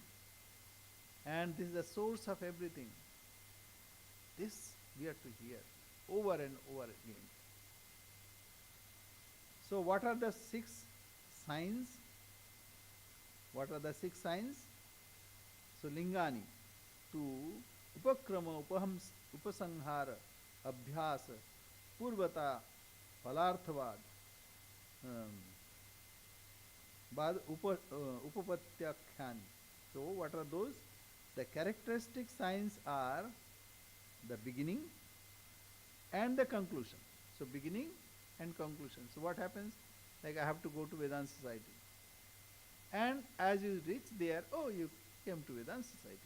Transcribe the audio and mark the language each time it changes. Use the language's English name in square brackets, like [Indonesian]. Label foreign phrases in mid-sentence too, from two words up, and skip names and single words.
[English] And this is the source of everything. This we have to hear over and over again. So what are the 6 signs? What are the 6 signs? So [Sanskrit] लिङ्गानि, तु उपक्रम, उपसंहार, अभ्यास, अपूर्वता, फलार्थवाद, उपपत्त्याख्यानि. [English] So what are those? The characteristic signs are the beginning and the conclusion. So beginning and conclusion. So what happens? Like I have to go to Vedanta Society. And as you reach there, you came to Vedanta Society.